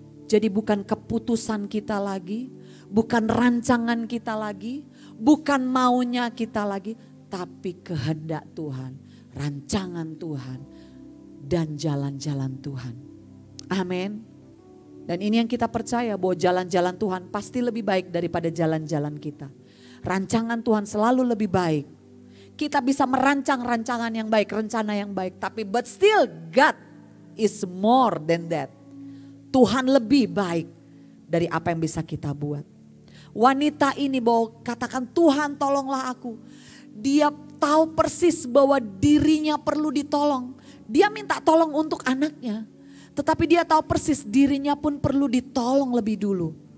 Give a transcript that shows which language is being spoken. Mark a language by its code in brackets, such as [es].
[id] Jadi bukan keputusan kita lagi, bukan rancangan kita lagi, bukan maunya kita lagi, tapi kehendak Tuhan, rancangan Tuhan, dan jalan-jalan Tuhan. Amin. Dan ini yang kita percaya bahwa jalan-jalan Tuhan pasti lebih baik daripada jalan-jalan kita. Rancangan Tuhan selalu lebih baik. Kita bisa merancang rancangan yang baik, rencana yang baik. Tapi [en] but still God is more than that. [id] Tuhan lebih baik dari apa yang bisa kita buat. Wanita ini bahwa katakan Tuhan tolonglah aku. Dia tahu persis bahwa dirinya perlu ditolong. Dia minta tolong untuk anaknya. Tetapi dia tahu persis dirinya pun perlu ditolong lebih dulu.